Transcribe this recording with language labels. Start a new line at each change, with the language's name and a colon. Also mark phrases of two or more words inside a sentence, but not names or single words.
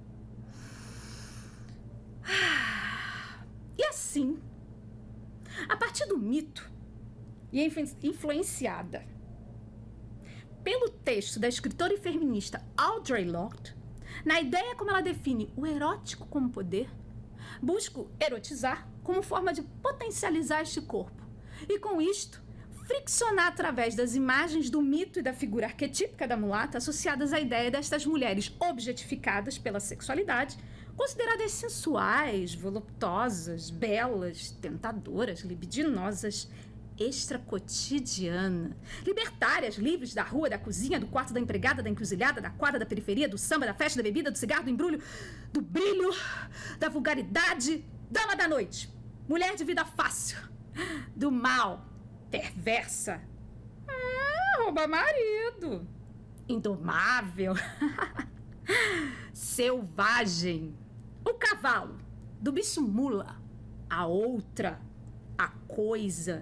Portuguese: E assim, a partir do mito, e influenciada pelo texto da escritora e feminista Audre Lorde, na ideia como ela define o erótico como poder, busco erotizar como forma de potencializar este corpo e, com isto, friccionar através das imagens do mito e da figura arquetípica da mulata associadas à ideia destas mulheres objetificadas pela sexualidade, consideradas sensuais, voluptuosas, belas, tentadoras, libidinosas, extracotidiana, libertárias, livres da rua, da cozinha, do quarto da empregada, da encruzilhada, da quadra, da periferia, do samba, da festa, da bebida, do cigarro, do embrulho, do brilho, da vulgaridade, dama da noite, mulher de vida fácil, do mal, perversa, rouba marido, indomável, selvagem, o cavalo, do bicho mula, a outra, a coisa.